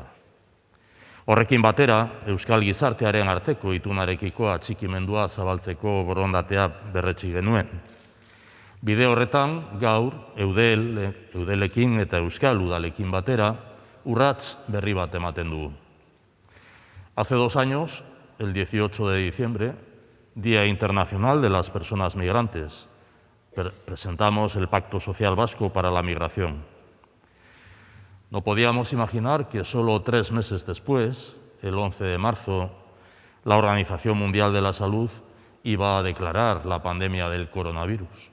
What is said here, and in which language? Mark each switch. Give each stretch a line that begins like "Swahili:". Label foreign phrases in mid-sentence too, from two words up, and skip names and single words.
Basque: Horrekin batera, Euskal Gizartearen arteko itunarekiko atxikimendua zabaltzeko borondatea berretsi genuen. Bide horretan, gaur, Eudelekin eta Euskal Udalekin batera, urrats berri bat ematen dugu.
Spanish: Hace 2 años, el 18 de diciembre, Día Internacional de las Personas Migrantes, presentamos el Pacto Social Vasco para la Migración. No podíamos imaginar que solo 3 meses después, el 11 de marzo, la Organización Mundial de la Salud iba a declarar la pandemia del coronavirus.